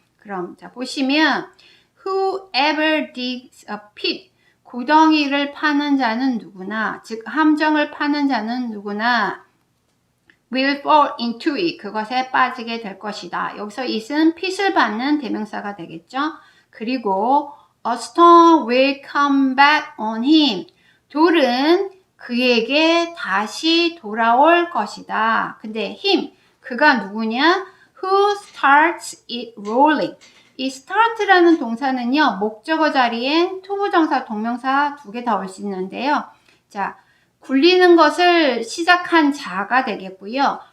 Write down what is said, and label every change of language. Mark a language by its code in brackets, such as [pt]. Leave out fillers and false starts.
[ko] 그럼 자, 보시면 [en] whoever digs a pit, [ko] 구덩이를 파는 자는 누구나, 즉 함정을 파는 자는 누구나 [en] will fall into it, [ko] 그것에 빠지게 될 것이다. 여기서 it은 pit을 받는 대명사가 되겠죠. 그리고 [en] a stone will come back on him, [ko] 돌은 그에게 다시 돌아올 것이다. 근데 him, 그가 누구냐? [en] Who starts it rolling. [ko] 이 start라는 동사는요, 목적어 자리엔 투부정사, 동명사 2개 다 올 수 있는데요. 자, 굴리는 것을 시작한 자가 되겠고요.